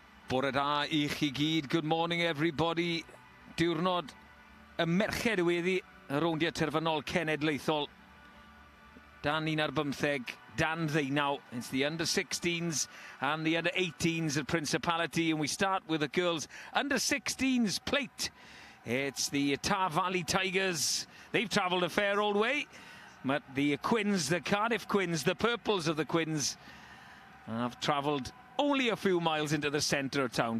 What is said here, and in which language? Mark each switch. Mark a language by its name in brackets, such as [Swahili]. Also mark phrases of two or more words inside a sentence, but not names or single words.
[Welsh] Bore da I chi gyd. [English] Good morning everybody. [Welsh] Diwrnod y merched weddi y rowndiau terfynol cenedlaethol. Dan 15, dan 19. [English] It's the under-16s and the under-18s at Principality, and we start with the girls under-16s plate. It's the Teifi Tigers. They've travelled a fair old way, but the Quins, the Cardiff Quins, the purples of the Quins, have travelled only a few miles into the centre of town.